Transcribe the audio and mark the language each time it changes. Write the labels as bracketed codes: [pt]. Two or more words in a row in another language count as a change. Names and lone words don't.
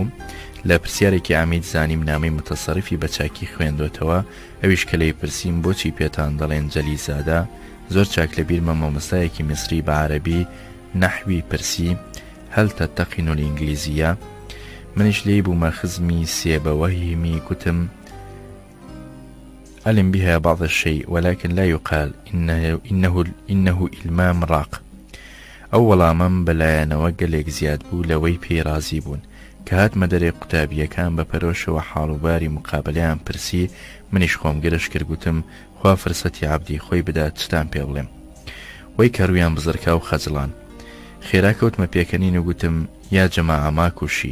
[ckb] لە پرسیارێکی عەمید زانیم نامەی متەسەڕیفی بە چاکی خوێندوێتەوە. ئەویش کە لەی پرسییم بۆچی پێتان دەڵێن جەلیزادە، زۆر چاک لە بیرمە مامۆستایەکی میسری بە عەرەبی نەحوی پرسی هەل تەتەقین الئینگلیزیە. منیش لێی بوومە خزمی سێبەوەهیمی گوتم [ar] ألم بها بعض الشيء ولكن لا يقال إنه إلمام راق. [ckb] أولا من بەلایەنەوە گەلێک زیاد بوو لەوەی پێی رازی بوون کە هاتمە دەرێ قوتابیەکان بە پەرۆشەوە حاڵوباری مقابلەیان پرسی. منیش خۆم گرش کرد گوتم خوا فرسەتی عەبدی خۆی بدات چتان پێ بڵێم. وەی کەرویان بزرکا و خەجڵان. خێرا کەوتمە پێکەنین و گوتم [ar] یا جەماعە ماکوشی.